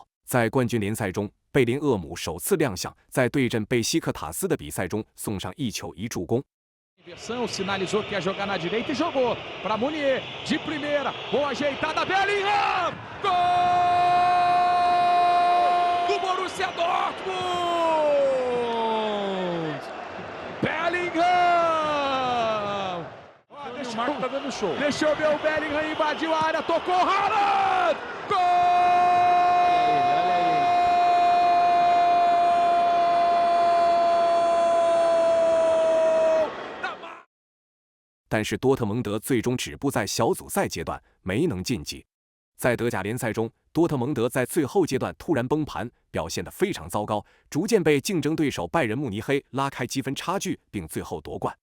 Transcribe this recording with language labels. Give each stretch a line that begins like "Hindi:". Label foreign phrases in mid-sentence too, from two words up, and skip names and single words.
Chinese: 在冠军联赛中，贝林厄姆首次亮相，在对阵贝西克塔斯的比赛中送上1球1助攻。
Portuguese: Sinalizou que ia jogar na direita e jogou para Munier de primeira, boa ajeitada, Bellingham, gol do Borussia Dortmund, Bellingham, deixou ver o Bellingham, invadiu a área, tocou Haaland, gol!
Chinese: 但是多特蒙德最终止步在小组赛阶段，没能晋级。在德甲联赛中，多特蒙德在最后阶段突然崩盘，表现得非常糟糕，逐渐被竞争对手拜仁慕尼黑拉开积分差距，并最后夺冠。